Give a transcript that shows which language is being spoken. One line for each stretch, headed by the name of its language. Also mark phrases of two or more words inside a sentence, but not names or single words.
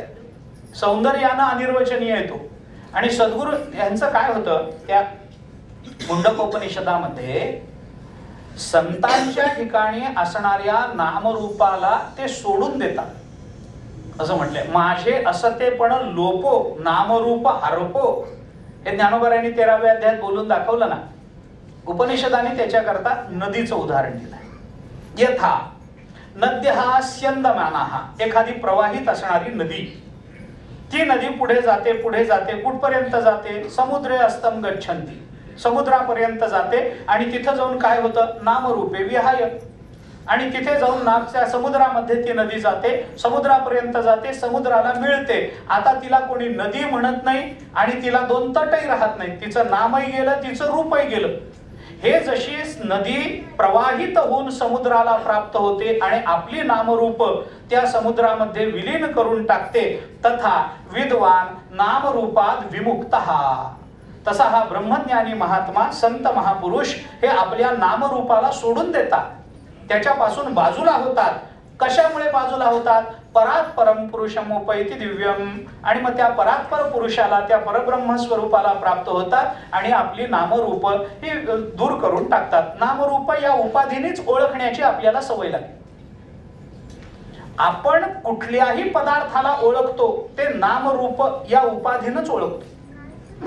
Marathi: सौंदर्यानं अनिर्वचनीय येतो. आणि सद्गुरू यांचं काय होतं, त्या मुंडकोपनिषदामध्ये संतांच्या ठिकाणी असणाऱ्या नामरूपाला ते सोडून देतात. असं म्हटलंय, माझे असतेपण लोपो नामरूप हरपो. हे ज्ञानोबरायांनी 13व्या अध्यायात बोलून दाखवलं ना. उपनिषदाने त्याच्याकरता नदीचं उदाहरण दिलंय.
Sanskrit: यथा नद्यः स्यन्दमानाः,
Marathi: एखादी प्रवाहित असणारी नदी. ती नदी पुढे जाते पुढे जाते, कुठपर्यंत जाते,
Sanskrit: समुद्रे अस्तम गच्छन्ति,
Marathi: समुद्रापर्यंत जाते. आणि तिथं जाऊन काय होतं,
Sanskrit: नामरूपे विहाय.
Marathi: आणि तिथे जाऊन नागच्या समुद्रामध्ये ती नदी जाते, समुद्रापर्यंत जाते, समुद्राला मिळते. आता तिला कोणी नदी म्हणत नाही आणि तिला दोन तटही राहत नाही. तिचं नामही गेलं, तिचं रूपही गेलं. हे जशी नदी प्रवाहित होऊन समुद्राला प्राप्त होते आणि आपली नामरूप त्या समुद्रामध्ये विलीन करून टाकते,
Sanskrit: तथा विद्वान नामरूपात विमुक्तः,
Marathi: तसा हा ब्रह्मज्ञानी महात्मा संत महापुरुष हे आपल्या नामरूपाला सोडून देतात, त्याच्यापासून बाजूला होतात. कशामुळे बाजूला होतात,
Sanskrit: परात परम पुरुषम उपैति दिव्यम.
Marathi: आणि मग त्या परात्पर पुरुषाला, त्या परब्रह्म स्वरूपाला प्राप्त होतात आणि आपली नामरूप ही दूर करून टाकतात. नामरूप या उपाधीनेच ओळखण्याची आपल्याला सवय लागते. आपण कुठल्याही पदार्थाला ओळखतो ते नामरूप या उपाधीनच ओळखतो.